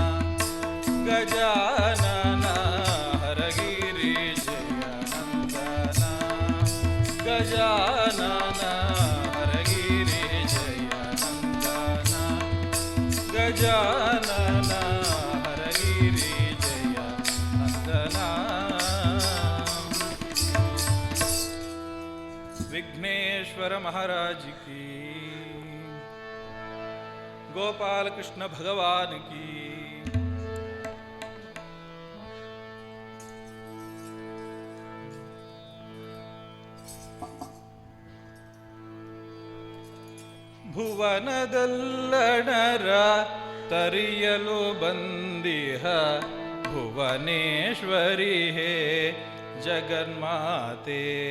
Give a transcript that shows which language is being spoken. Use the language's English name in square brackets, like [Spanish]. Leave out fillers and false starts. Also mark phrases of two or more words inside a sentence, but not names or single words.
[Kannada] ಗಜಾನನ ಹರಗಿರಿ ಜಯ ನಂದನ ಗಜಾನನ ಹರಗಿರಿ ಜಯ ನಂದನ ಗಜಾನನ ಹರಗಿರಿ ಜಯ ನಂದನ. [Hindi] ವಿಘ್ನೇಶ್ವರ महाराज की, गोपाल कृष्ण भगवान की. [Kannada] ಭುವನದಲ್ಲಣರ ತರಿಯಲು ಬಂದಿಹ ಭುವನೇಶ್ವರಿ ಹೇ ಜಗನ್ಮಾತೆ.